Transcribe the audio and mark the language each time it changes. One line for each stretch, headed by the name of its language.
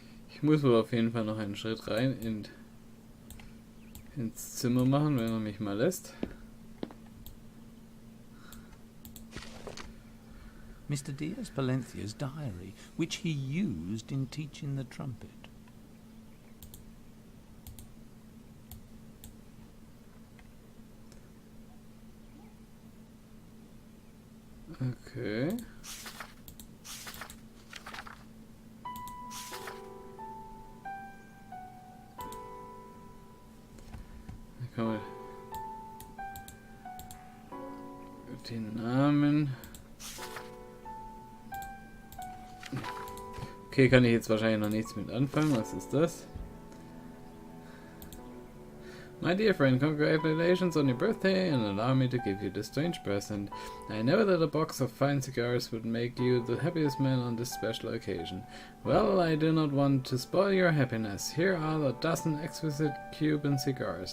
German: Ich muss wohl auf jeden Fall noch einen Schritt rein ins Zimmer machen, wenn er mich mal lässt.
English: Mr. Diaz Palencia's diary, which he used in teaching the trumpet. Okay.
German: Da kann man den Namen. Okay, kann ich jetzt wahrscheinlich noch nichts mit anfangen. Was ist das?
English: My dear friend, congratulations on your birthday and allow me to give you this strange present. I know that a box of fine cigars would make you the happiest man on this special occasion. Well, I do not want to spoil your happiness. Here are a dozen exquisite Cuban cigars.